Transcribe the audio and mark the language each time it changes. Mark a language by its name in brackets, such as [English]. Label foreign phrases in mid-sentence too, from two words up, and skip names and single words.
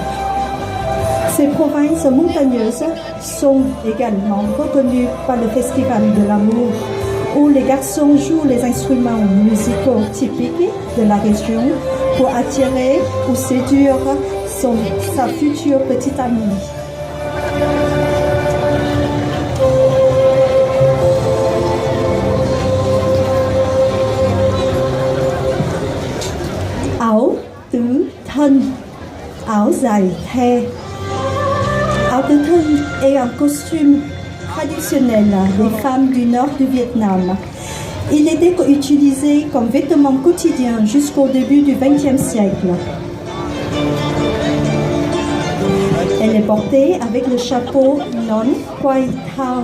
[French] Ces provinces montagneuses sont également reconnues par le Festival de l'amour, où les garçons jouent les instruments musicaux typiques de la région pour attirer ou séduire sa future petite amie. [Vietnamese] Áo tứ thân, áo dài the. Áo tứ thân [French] est un costume traditionnel des femmes du nord du Vietnam. Il était utilisé comme vêtement quotidien jusqu'au début du XXe siècle. Elle est portée avec le chapeau [Vietnamese] non quai thao.